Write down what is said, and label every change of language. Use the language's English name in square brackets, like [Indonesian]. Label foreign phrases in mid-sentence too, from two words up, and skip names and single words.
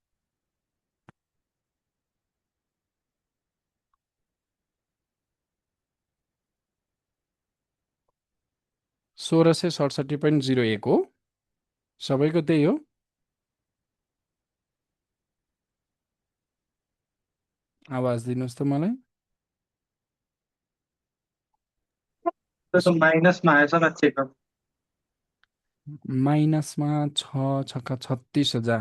[Nepali] सोह्र सय 67.01 हो, सबैको त्यही हो। आवाज दिनुहोस् त मलाई। [Hindi] तो माइनस में आया सर अच्छे का। [Nepali] माइनसमा 36,000।